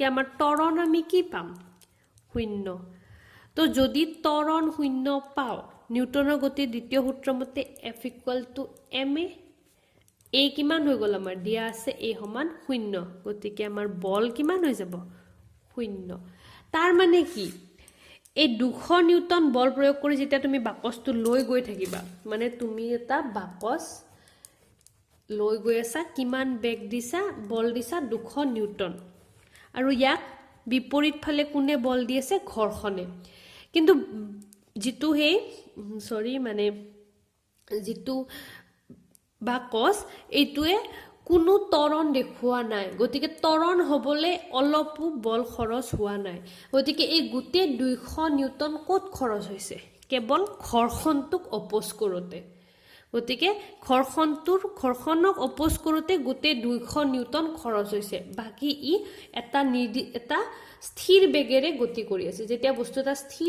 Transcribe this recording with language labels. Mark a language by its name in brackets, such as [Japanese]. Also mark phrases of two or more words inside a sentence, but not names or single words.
[Assamese] আমাৰ ত্বৰণ আমি কি পাম শূন্য তো যদি ত্বৰণ শূন্য পাও নিউটনৰ গতিৰ দ্বিতীয় সূত্ৰ মতে F = ma a কিমান হৈ গল আমাৰ দিয়া আছে a সমান শূন্য গতিকে আমাৰ বল কিমান হৈ যাব শূন্য তাৰ মানে কি এই 200 নিউটন বল প্ৰয়োগ কৰি যেতিয়া তুমি বাকচটো লৈ গৈ থাকিবা মানে তুমি এটা বাকচ লৈ গৈ আছা কিমান বেগ দিছা বল দিছা 200 নিউটন আৰু ইয়াক বিপৰীত ফালে কোনে বল দি আছে ঘৰ্ষণে কিন্তু জিতু হে ছৰী মানে জিতু বাকচ এটুৱে কোনো ত্বৰণ দেখুৱা নাই গতিকে ত্বৰণ হ'বলে অলপু বল খৰচ হোৱা নাই গতিকে এই গুটে 200 নিউটন কত খৰচ হৈছে কেৱল ঘৰ্ষণটোক অপোজ কৰোতে গতিকে ঘৰ্ষণক অপোজ কৰোতে গুটে 200 নিউটন খৰচ হৈছে বাকি ই এটা স্থিৰ বেগেৰে গতি কৰি আছে যেতিয়া বস্তুটা স্থিৰ